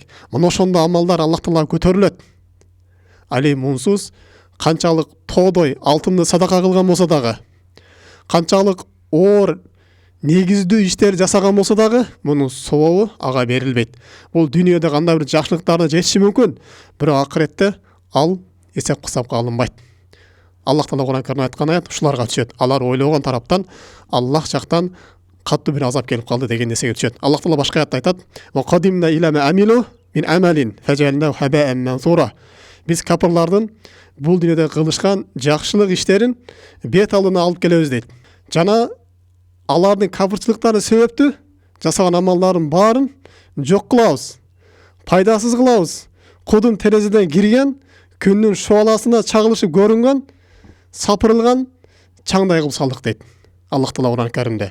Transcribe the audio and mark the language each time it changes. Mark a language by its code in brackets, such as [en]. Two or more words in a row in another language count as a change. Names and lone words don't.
[ky] Мына ошондо амалдар Аллах Таалага көтөрүлөт. Али мунсуз канчалык тоодой алтынды садака кылган болсо дагы, канчалык оор негиздүү иштер жасаган болсо дагы, мунун сообу ага берилбейт. Бул дүйнөдө кандай бир жакшылыктарына жетиши мүмкүн, бирок акыретте ал эсеп кысапка алынбайт. Аллах Таала Куран Каримде айткан аят ушуларга түшөт. Алар ойлогон тараптан Аллах жактан катуу бир азап келип калды деген нерсеге түшөт. Аллах Таала башка аятта айтат: [ar] "وقدمنا إلى ما عملوا من عمل فجعلناه هباء منثورا." [ky] Биз капырлардын бул дүйнөдө кылышкан жакшылык иштерин бет алдына алып келебиз дейт. Жана алардын капырчылыктары себептүү жасаган амалдарын баарын жок кылабыз, пайдасыз кылабыз. Кудун терезеден кирген, күндүн шуаласына чагылышып көрүнгөн, сапырылган чаңдай кылып салдык дейт Аллах Таала Куран Каримде.